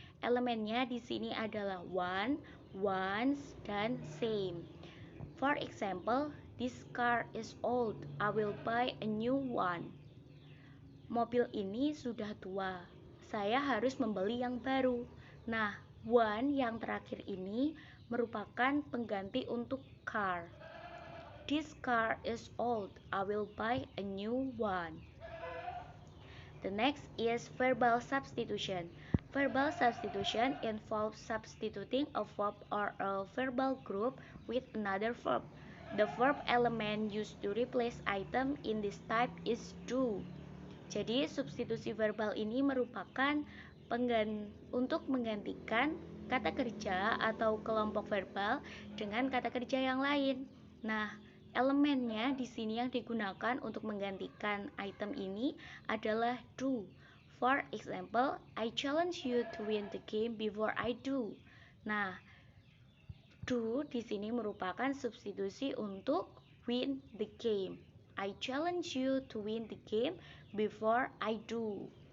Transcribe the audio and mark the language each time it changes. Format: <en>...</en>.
<id>Elemennya di sini adalah one, ones, dan same.</id> <en>For example, this car is old. I will buy a new one.</en> <id>Mobil ini sudah tua. Saya harus membeli yang baru. Nah, one yang terakhir ini merupakan pengganti untuk car.</id> <en>This car is old. I will buy a new one. The next is verbal substitution. Verbal substitution involves substituting a verb or a verbal group with another verb. The verb element used to replace item in this type is do.</en> <id>Jadi substitusi verbal ini merupakan untuk menggantikan kata kerja atau kelompok verbal dengan kata kerja yang lain. Nah, elemennya di sini yang digunakan untuk menggantikan item ini adalah do.</id> <en>For example, I challenge you to win the game before I do.</en> <id>Nah, do di sini merupakan substitusi untuk</id> <en>win the game. I challenge you to win the game before I do.</en>